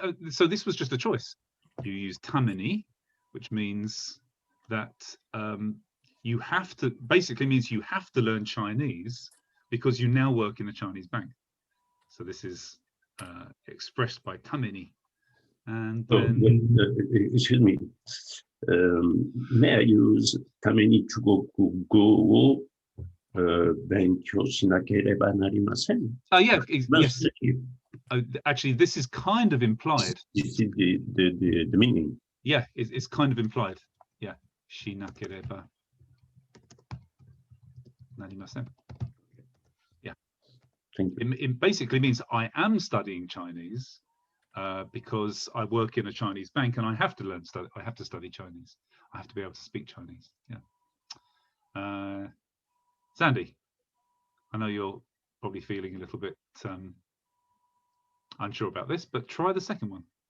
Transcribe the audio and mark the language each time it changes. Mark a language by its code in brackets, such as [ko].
[en] So this was just a choice. You use tameni, which means that you have to, basically means you have to learn Chinese because you now work in a Chinese bank. So this is expressed by tameni. And then, excuse me. May I use [ja] ために中国語を勉強しなければなりません? [en] Yeah, yes. Actually, this is kind of implied. This is the meaning. Yeah, it's kind of implied. [ja] Yeah, しなければなりません. [en] Yeah. Thank you. It basically means I am studying Chinese because I work in a Chinese bank and I have to I have to study Chinese. I have to be able to speak Chinese. Yeah. Sandy, I know you're probably feeling a little bit unsure about this, but try the second one.